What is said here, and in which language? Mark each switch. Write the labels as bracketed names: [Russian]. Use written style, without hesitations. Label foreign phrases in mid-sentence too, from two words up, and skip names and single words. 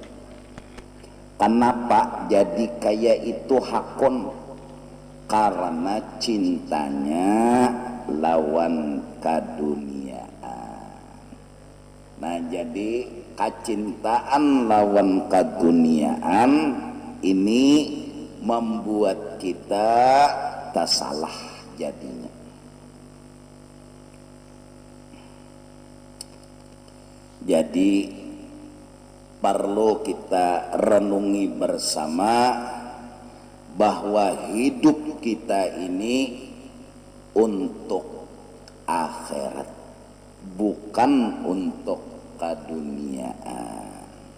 [Banjar] Kenapa jadi kayak itu hakon? Karena cintanya lawan keduniaan. Nah, jadi kecintaan lawan keduniaan ini membuat kita tersalah jadinya. [Indonesian] Jadi perlu kita renungi bersama bahwa hidup kita ini untuk akhirat, bukan untuk keduniaan.